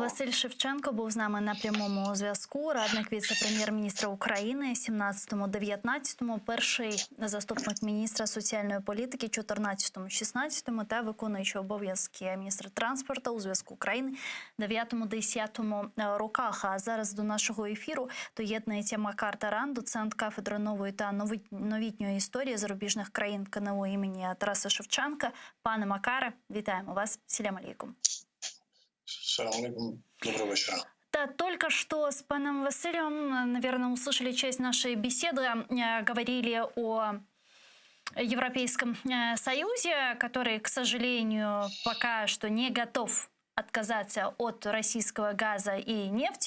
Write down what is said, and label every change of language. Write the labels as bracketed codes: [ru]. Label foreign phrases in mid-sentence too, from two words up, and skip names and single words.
[uk] Василь Шевченко був з нами на прямому зв'язку. Радник віце-прем'єр-міністра України 17-19, перший заступник міністра соціальної політики 14-16 та виконуючий обов'язки міністра транспорту у зв'язку України 9-10 роках. А зараз до нашого ефіру доєднується Макар Таран, доцент кафедри нової та новітньої історії зарубіжних країн КНУ імені Тараса Шевченка. Пане Макаре, вітаємо вас. [ar] سلام عليكم. سلام عليكم. [ru] Доброго вечера. Да, только что с паном Василием, наверное, услышали часть нашей беседы, говорили о Европейском Союзе, который, к сожалению, пока что не готов отказаться от российского газа и нефти.